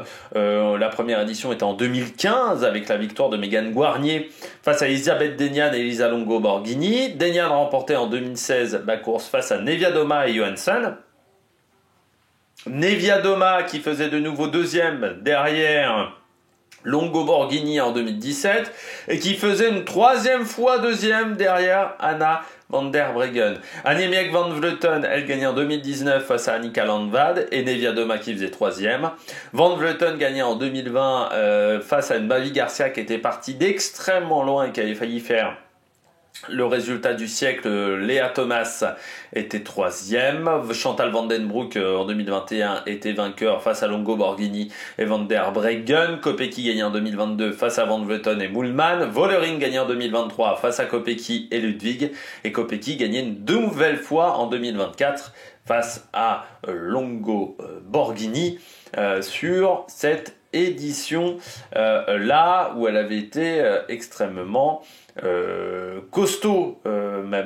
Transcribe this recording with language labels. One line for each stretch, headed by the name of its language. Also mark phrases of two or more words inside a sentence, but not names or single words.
French: La première édition était en 2015 avec la victoire de Megan Guarnier face à Elisabeth Deignan et Elisa Longo Borghini. Deignan remportait en 2016 la course face à Neviadoma et Johansson. Neviadoma qui faisait de nouveau deuxième derrière Longo Borghini en 2017 et qui faisait une 3e fois deuxième derrière Anna van der Breggen. Annemiek van Vleuten, elle gagnait en 2019 face à Annika Landvad et Neviadoma qui faisait 3e. Van Vleuten gagnait en 2020 face à une Mavi Garcia qui était partie d'extrêmement loin et qui avait failli faire le résultat du siècle. Léa Thomas était 3e. Chantal van den Broek en 2021 était vainqueur face à Longo Borghini et Van der Breggen. Kopecky gagnait en 2022 face à Van Vleuten et Moolman. Vollering gagnait en 2023 face à Kopecky et Ludwig. Et Kopecky gagnait une nouvelle fois en 2024 face à Longo Borghini sur cette édition là où elle avait été extrêmement costaud même.